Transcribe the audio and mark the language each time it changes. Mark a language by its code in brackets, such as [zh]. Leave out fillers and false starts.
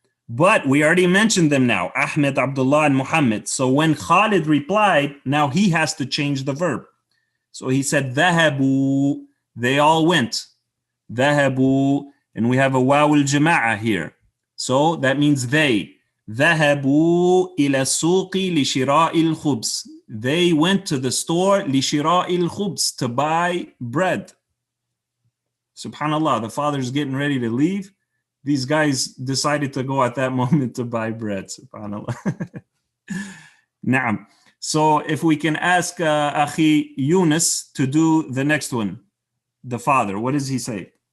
[en] But we already mentioned them now, Ahmed, Abdullah, and Muhammad. So when Khalid replied, now he has to change the verb. So he said, ذهبوا, they all went. ذهبوا, and we have a waw al-jama'ah here. So that means they. [ar] ذهبوا إلى السوق لشراء الخبز. [en] They went to the store [ar] لشراء الخبز, [en] to buy bread. Subhanallah, the father's getting ready to leave. These guys decided to go at that moment to buy bread. Subhanallah. Naam. So if we can ask Akhi Yunus to do the next one, the father, what does he say?